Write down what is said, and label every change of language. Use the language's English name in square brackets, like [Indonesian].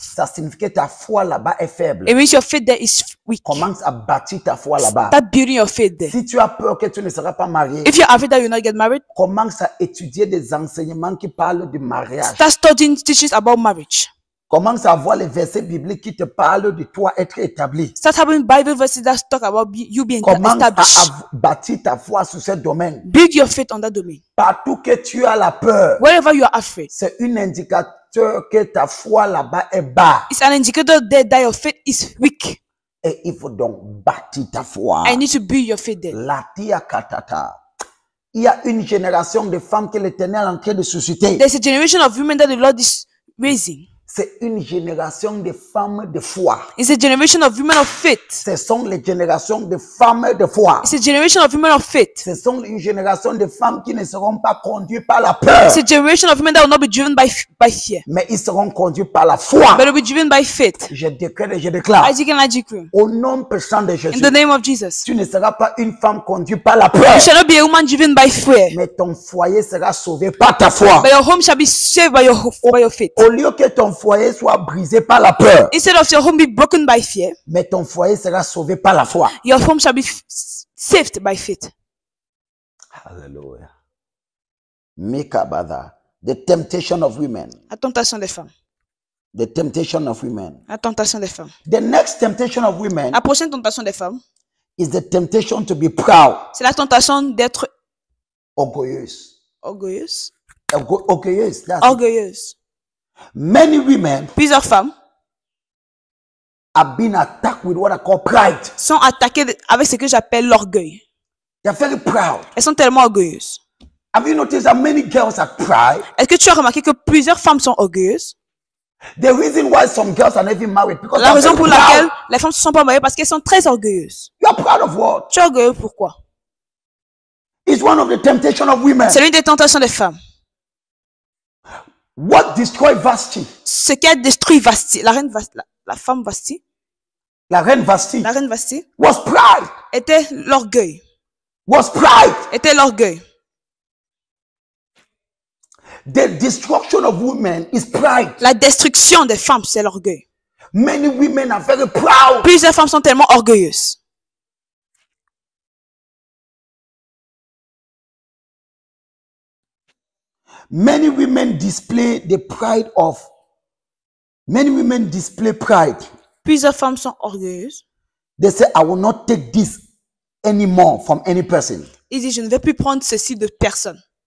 [French] Ça signifie que ta foi là-bas est faible. [English] It means your faith there is weak. [French] Commence à bâtir ta foi là-bas. [English] Start building your faith there. [French] Si tu as peur que tu ne seras pas marié, [English] If you're afraid that you'll not get married, [French] commence à étudier des enseignements qui parlent du mariage. [English] start studying teachings about marriage. [French] Commence à voir les versets bibliques qui te parlent de toi être établi. [English] Start having Bible verses that talk about you being [French] Commence [English] established. [French] à bâtir ta foi sur ce domaine. [English] Build your faith on that domain. [French] Partout que tu as la peur, [English] Wherever you are afraid, [French] c'est un indicateur que ta foi là-bas est bas. [English] it's an indicator there that your faith is weak. [French] Et il faut donc bâtir ta foi. [English] I need to build your faith there. Latia katata. [French] Il y a une génération de femmes que l'Éternel est en train de susciter. [English] There's a generation of women that the Lord is raising. [French] C'est une génération de femmes de foi. [English] It's a generation of women of faith. [French] Ce sont les générations de femmes de foi. [English] It's a generation of women of faith. [French] Ce sont une génération de femmes qui ne seront pas conduites par la peur, [English] It's a generation of women that will not be driven by fear, [French] mais ils seront conduits par la foi. [English] but will be driven by faith. [French] Je décrète et je déclare, [English] Isaac and Isaac room. [French] au nom puissant de Jésus, [English] In the name of Jesus. [French] tu ne seras pas une femme conduite par la peur, [English] You shall not be a woman driven by fear, [French] mais ton foyer sera sauvé par ta foi. [English] but your home shall be saved by your faith. [French] Au lieu que ton foyer soit brisé par la peur, [English] Instead of your home be broken by fear, [French] mais ton foyer sera sauvé par la foi. [English] your home shall be saved by faith. Hallelujah. Mikabada. The temptation of women. [French] La tentation des femmes. [English] The temptation of women. [French] La tentation des femmes. [English] The next temptation of women [French] La prochaine tentation des femmes, [English] is the temptation to be proud, [French] c'est la tentation d'être orgueilleuse. orgueilleuse. Orgueilleuse. [English] That's it. [French] Orgueilleuse. [English] Many women [French] Plusieurs femmes [English] have been attacked with what I call pride. [French] sont attaquées avec ce que j'appelle l'orgueil. [English] They're very proud. [French] Elles sont tellement orgueilleuses. [English] Have you noticed that many girls are pride? [French] Est-ce que tu as remarqué que plusieurs femmes sont orgueilleuses? [English] The reason why some girls are not even married because [French] La [English] they're [French] raison [English] very [French] pour [English] proud. [French] laquelle les femmes ne sont pas mariées parce qu'elles sont très orgueilleuses. [English] You are proud of what? [French] Tu es orgueilleux pourquoi? [English] It's one of the temptation of women. [French] C'est l'une des tentations des femmes. [English] What destroyed Vashti? [French] Ce qui a détruit Vashti, la femme Vashti, La reine Vashti la reine Vashti, [English] was pride. [French] était l'orgueil. [English] Was pride. [French] Était l'orgueil. [English] The destruction of women is pride. [French] La destruction des femmes, c'est l'orgueil. [English] Many women are very proud. [French] Plusieurs femmes sont tellement orgueilleuses. [English] Many women display the pride of. Many women display pride. [French] Plusieurs femmes sont orgueilleuses. [English] They say, I will not take this anymore from any person. [French] Ils disent, je ne vais plus prendre ceci de personne.